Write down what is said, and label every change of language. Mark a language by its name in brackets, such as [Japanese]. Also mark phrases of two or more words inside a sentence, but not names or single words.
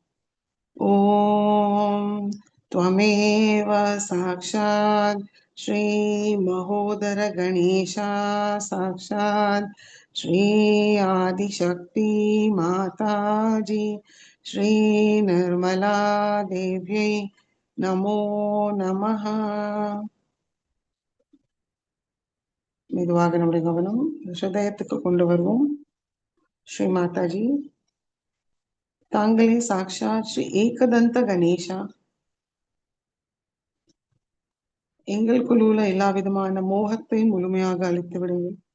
[Sanskrit] ओम त्वमेव साक्षात् श्री महोदर गणेशा साक्षात् श्री आदिशक्ति माताजी श्री निर्मला देव्यै नमो नमः. [Tamil] மெதுவாக நம்முடைய கவனம் ஹிருதயத்துக்கு கொண்டு வருவோம். ஸ்ரீ மாதாஜி, தாங்களே சாக்ஷாத் ஸ்ரீ ஏகதந்த கணேஷா, எங்களுக்குள் உள்ள எல்லா விதமான மோகத்தை முழுமையாக அழித்து விடுங்கள்.